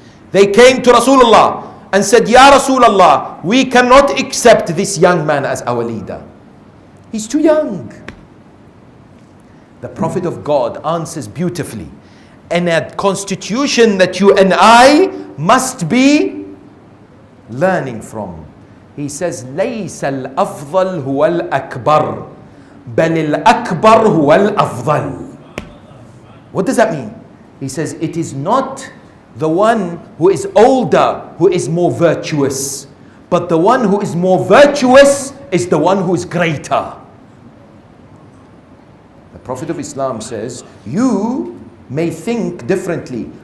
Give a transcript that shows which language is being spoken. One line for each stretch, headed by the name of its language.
English: They came to Rasulullah and said, Ya Rasulullah, we cannot accept this young man as our leader. He's too young. The Prophet of God answers beautifully, and a constitution that you and I must be learning from.
Arabic: He says, لَيْسَ الْأَفْضَلُ هُوَ الْأَكْبَرُ بَلِ الْأَكْبَرُ هُوَ الْأَفْضَلُ.
English: What does that mean? He says, it is not the one who is older who is more virtuous, but the one who is more virtuous is the one who is greater. The Prophet of Islam says, you may think differently.